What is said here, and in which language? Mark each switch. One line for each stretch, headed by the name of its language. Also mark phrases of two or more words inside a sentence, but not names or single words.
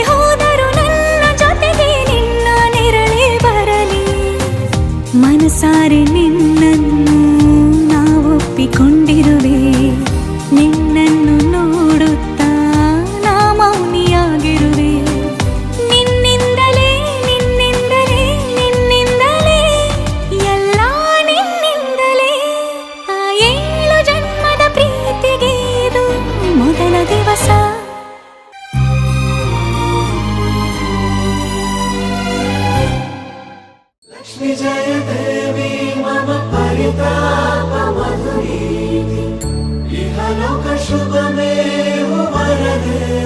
Kannada: ಹೋದರೂ ನನ್ನ ಜೊತೆಗೆ ನಿನ್ನ ನೆರಳೇ ಬರಲಿ ಮನಸಾರೆ ನಿನ್ನನ್ನು ನಾವೊಪ್ಪಿಕೊಂಡಿರುವೆ ನಿನ್ನನ್ನು ನೋಡುತ್ತಾ ನಾ ಮೌನಿಯಾಗಿರುವೆ ನಿನ್ನಿಂದಲೇ ನಿನ್ನಿಂದಲೇ ನಿನ್ನಿಂದಲೇ ಎಲ್ಲ ನಿನ್ನಿಂದಲೇ ಆ 7 ಜನ್ಮದ ಪ್ರೀತಿಗೆ ಇದು ಮೊದಲ ದಿವಸ
Sanskrit: लक्ष्मी जय देवी मम परिताप मधुरीति इहलोक शुभमेव वरदे